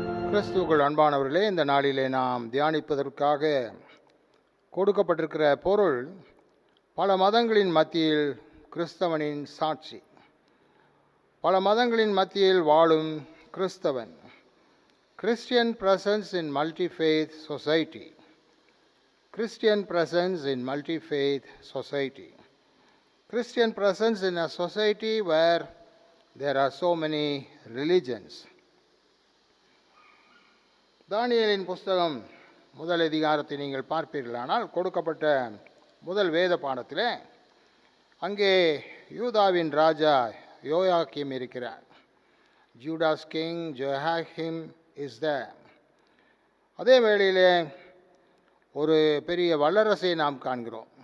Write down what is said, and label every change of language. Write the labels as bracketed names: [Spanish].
[Tamil] கிறிஸ்துவுக்குள் அன்பானவர்களே, இந்த நாளிலே நாம் தியானிப்பதற்காக கொடுக்கப்பட்டிருக்கிற பொருள் பல மதங்களின் மத்தியில் கிறிஸ்தவனின் சாட்சி. பல மதங்களின் மத்தியில் வாழும் கிறிஸ்தவன். [English] Christian presence in multi faith society. Christian presence in multi-faith society. Christian presence in a society where there are so many religions. [Tamil] தானியேலின் புஸ்தகம் முதல் அதிகாரத்தை நீங்கள் பார்ப்பீர்களானால் கொடுக்கப்பட்ட முதல் வேத பாடத்திலே அங்கே யூதாவின் ராஜா யோயாக்கீம் இருக்கிறார். [English] Judah's king Jehoiakim is there. [Tamil] அதே வேளையிலே ஒரு பெரிய வல்லரசை நாம் காண்கிறோம்.